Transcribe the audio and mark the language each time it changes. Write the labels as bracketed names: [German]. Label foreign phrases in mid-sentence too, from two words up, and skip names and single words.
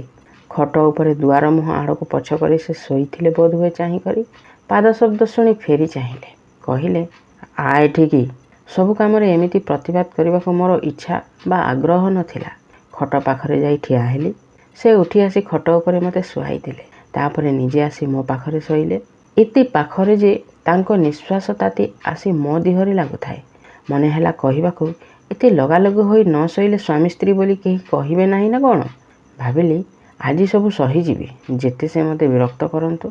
[Odia] ଖଟ ଉପରେ ଦୁଆର ମୁହଁ ଆଡ଼କୁ ପଛ କରି ସେ ଶୋଇଥିଲେ ବୋଧ ହୁଏ ଚାହିଁ କରି। ପାଦ ଶବ୍ଦ ଶୁଣି ଫେରି ଚାହିଁଲେ। କହିଲେ, ଆ ଏଠିକି। ସବୁ କାମରେ ଏମିତି ପ୍ରତିବାଦ କରିବାକୁ ମୋର ଇଚ୍ଛା ବା ଆଗ୍ରହ ନଥିଲା। ଖଟ ପାଖରେ ଯାଇ ଠିଆ ହେଲି। ସେ ଉଠି ଆସି ଖଟ ଉପରେ ମତେ ଶୁଆଇ ଦେଲେ। ତାପରେ ନିଜେ ଆସି ମୋ ପାଖରେ ଶୋଇଲେ। ଏତେ ପାଖରେ ଯେ ତାଙ୍କ ନିଶ୍ୱାସ ତାତି ଆସି ମୋ ଦେହରେ ଲାଗୁଥାଏ। ମନେ ହେଲା କହିବାକୁ, ଏତେ ଲଗାଲଗି ହୋଇ ନ ଶୋଇଲେ ସ୍ୱାମୀ ସ୍ତ୍ରୀ ବୋଲି କେହି କହିବେ ନାହିଁ ନା କ'ଣ? ଭାବିଲି ଆଜି ସବୁ ସହିଯିବି, ଯେତେ ସେ ମୋତେ ବିରକ୍ତ କରନ୍ତୁ।